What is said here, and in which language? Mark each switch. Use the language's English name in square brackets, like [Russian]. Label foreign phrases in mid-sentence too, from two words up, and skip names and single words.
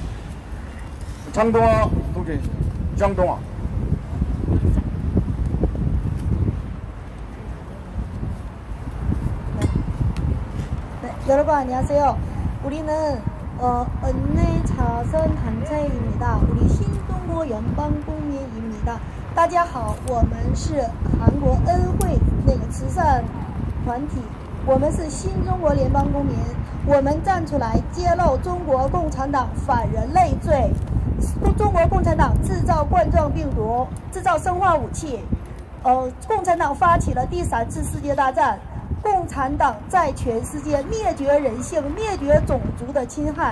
[Korean] 장동화 동지, 장동화. 네, 여러분 안녕하세요. 우리는 은혜자선 단체입니다. 우리 신중국 연방公民입니다. [Chinese] 大家好，我们是韩国恩惠慈善团体，我们是新中国联邦公民，我们站出来揭露中国共产党反人类罪，中国共产党制造冠状病毒，制造生化武器，共产党发起了第3次世界大战，共产党在全世界灭绝人性、灭绝种族的侵害。